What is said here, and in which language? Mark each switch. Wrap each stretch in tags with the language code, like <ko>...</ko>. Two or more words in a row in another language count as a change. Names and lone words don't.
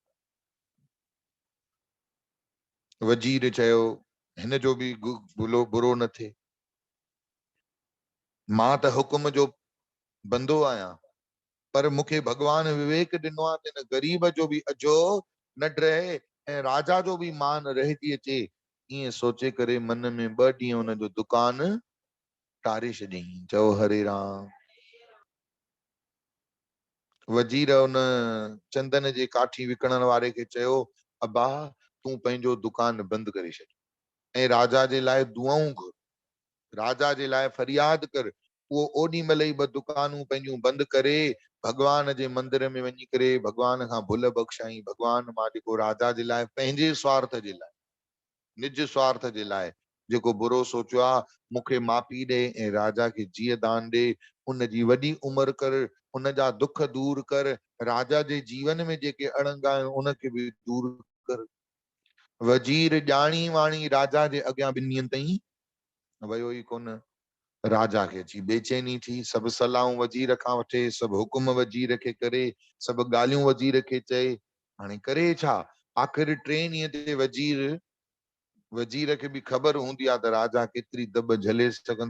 <sd>वजीर चयो हिन जो भी बुरो न थिए, मां त हुकुम जो बंदो आहियां, पर मूंखे भगवान विवेक ॾिनो आहे त हिन ग़रीब जो भी अजो न रहे ऐं राजा जो भी मान रहिजी अचे। ईअं सोचे करे मन में 2 ॾींहं हुनजो दुकान टारे छॾियईं। चओ हरे राम। वजीर उन चंदन जे काठी विकणण वारे खे चयो, अबा तूं पंहिंजो दुकान बंदि करे छॾ ऐं राजा जे लाइ दुआऊं घुर, राजा जे लाइ फरियाद कर। वो ओॾी महिल ई 2 दुकानूं पंहिंजूं बंदि करे भगवान जे मंदिर में वञी करे भगवान खां भुल बख़्शाई। भगवान मां जेको राजा जे लाइ पंहिंजे स्वार्थ जे लाइ, निज स्वार्थ जे लाइ जेको बुरो सोचियो आहे, मूंखे माफ़ी ॾे ऐं राजा खे जीअ दान ॾे, उन जी वॾी उम्र कर, उन जा दुख दूर कर, राजा जे जीवन में जेके अड़ंग आहिनि उनखे भी दूर कर। वजीर ॼाणी वाणी राजा जे अॻियां 2 ॾींहंनि ताईं वयो ई कोन। राजा खे अची बेचैनी थी, सभु सलाहूं वजीर खां वठे, सभु हुकुम वजीर खे करे, सभु ॻाल्हियूं वजीर खे चए। हाणे करे छा। आख़िर 3 ॾींहं ते वजीर खे भी ख़बर हूंदी आहे त राजा केतिरी दॿ झले सघंदो।</sd>